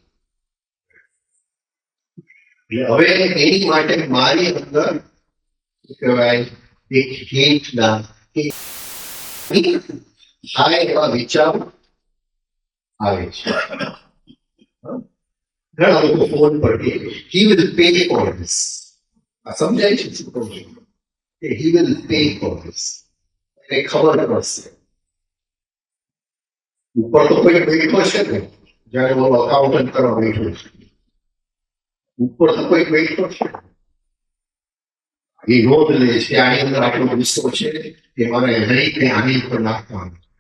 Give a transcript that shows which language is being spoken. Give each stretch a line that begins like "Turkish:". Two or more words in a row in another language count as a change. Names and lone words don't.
Gujarati: હવે એની માટે મારી અંદર શું કહેવાય એક હિંટના કે થાય એવા વિચાર આવે છે. ઘણા લોકો ફોન પર કે
English: he will pay for this.
Gujarati: આ સમજાય છે શું કહું છું? કે
English: he will pay for this.
Gujarati: એને ખબર પડશે. ઉપર તો કોઈ બેઠો છે ને, જયારે હું અકાઉન્ટન્ટ કરવા બેઠો છું, ઉપર તો કોઈ બેઠો છે, એ નોંધ લે છે આની અંદર આટલો ગુસ્સો છે કે મારે નહીં આની ઉપર નાખવાનું.